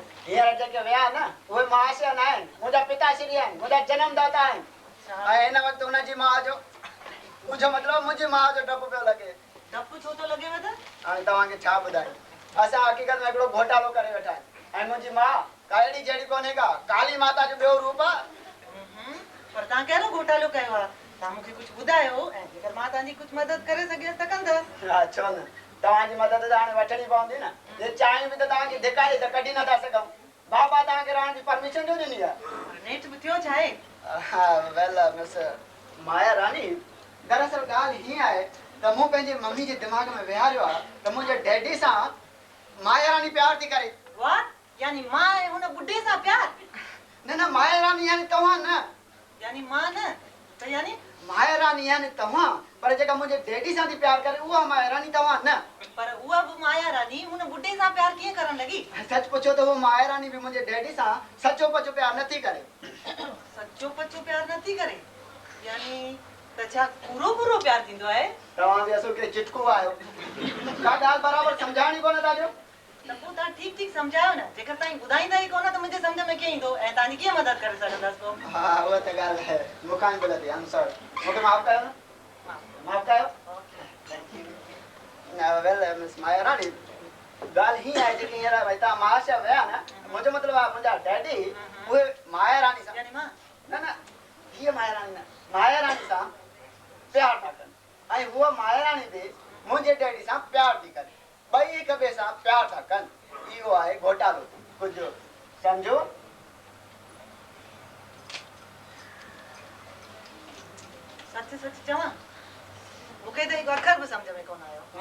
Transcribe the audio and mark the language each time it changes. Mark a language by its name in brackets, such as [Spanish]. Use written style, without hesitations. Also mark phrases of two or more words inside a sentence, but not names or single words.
[Sindhi] हींअर जेके विया न उहे महाशय न आहिनि, मुंहिंजा पिताश्री आहिनि, मुंहिंजा जनमदाता आहिनि। ऐं हिन वक़्तु हुनजी माउ जो, मुंहिंजो मतिलबु मुंहिंजी माउ जो डपु पियो लॻे। डपु छो थो लॻेव त? हाणे तव्हांखे छा ॿुधायूं, असां हक़ीक़त में हिकिड़ो घोटालो करे वेठा आहियूं ऐं मुंहिंजी माउ काड़ी जड़ी कोने का काली माता जो बेओ रूप आ पर तव्हां कहिड़ो घोटालो कयो आहे तव्हां मूंखे कुझु ॿुधायो ऐं जेकर मां तव्हांजी कुझु मदद करे सघियसि त कंदसि अच्छा न तव्हांजी मदद त हाणे वठणी पवंदी न ये चाहियूं बि त तव्हांखे धिकाए त कढी नथा सघूं बाबा तव्हांखे रहण जी परमिशन जो ॾिनी आहे नेठ बि थियो छा आहे [English] Well Miss [Sindhi] माया रानी दरअसल ॻाल्हि हीअं आहे त मूं पंहिंजे मम्मी जे दिमाग़ में विहारियो आहे त मुंहिंजे डैडी सां माया रानी प्यार थी करे वाह यानी मां ऐं हुन ॿुढे सां प्यार न न माया रानी यानी तव्हां न यानी मां न त यानी माया रानी यानी तव्हां पर जेका मुंहिंजे डैडी सां थी प्यार करे उहा माया रानी तव्हां न पर उहा बि माया रानी हुन ॿुढे सां प्यार कीअं करण लॻी सच पुछो त उहा माया रानी बि मुंहिंजे डैडी सां सचो पचो प्यार नथी करे सचो पचो प्यार नथी करे यानी त छा पूरो पूरो प्यार थींदो आहे तव्हां बि असुल के चिटको आहियो का ॻाल्हि बराबरि सम्झाइणी कोन था ॾियो त पोइ तव्हां ठीकु ठीकु सम्झायो न जेकर तव्हां ॿुधाईंदा ई कोन त मुंहिंजे सम्झ में कीअं ईंदो ऐं तव्हांजी कीअं मदद करे सघंदसि पोइ हा उहा त ॻाल्हि आहे मूंखां ई ग़लती [English] I'm sorry [Sindhi] मूंखे माफ़ कयो न माफ़ कयो [English] Well Miss [Sindhi] माया रानी ॻाल्हि हीअं आहे जेकी हींअर भई तव्हां महाशय विया न मुंहिंजो मतिलबु आहे मुंहिंजा डैडी उहे माया रानी सां यानी मां न न हीअ माया रानी न माया रानी सां प्यार था कनि ऐं हूअ माया रानी बि मुंहिंजे डैडी सां प्यार थी करे ॿई हिक ॿिए सां प्यार था कनि इहो आहे घोटालो कुझु सम्झो सच सच चवां मूंखे त हिकु अखर बि सम्झ में कोन आयो